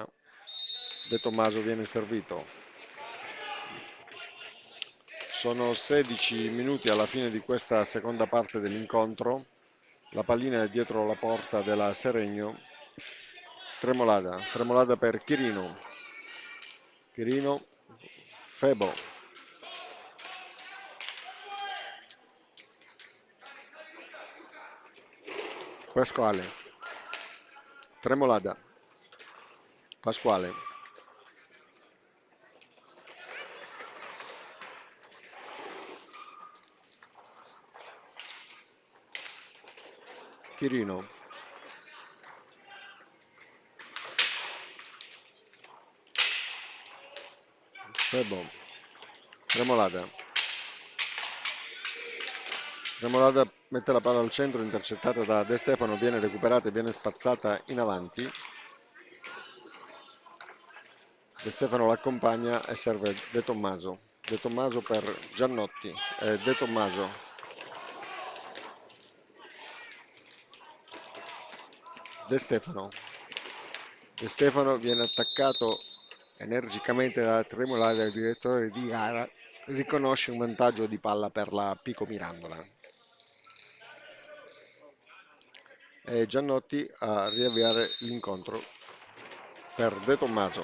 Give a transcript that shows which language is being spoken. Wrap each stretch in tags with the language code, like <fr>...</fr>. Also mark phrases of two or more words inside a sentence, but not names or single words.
<it>De Tommaso viene servito. Sono 16 minuti alla fine di questa seconda parte dell'incontro. La pallina è dietro la porta della Seregno. Tremolada per Chirino, Febo, Pasquale, Tremolada, Pasquale, Chirino, Febo, Tremolada. Tremolada mette la palla al centro, intercettata da De Stefano, viene recuperata e viene spazzata in avanti. De Stefano l'accompagna e serve De Tommaso. De Tommaso per Giannotti. De Tommaso. De Stefano. De Stefano viene attaccato energicamente da Tremolada, il direttore di gara riconosce un vantaggio di palla per la Pico Mirandola. E Giannotti a riavviare l'incontro per De Tommaso.</it>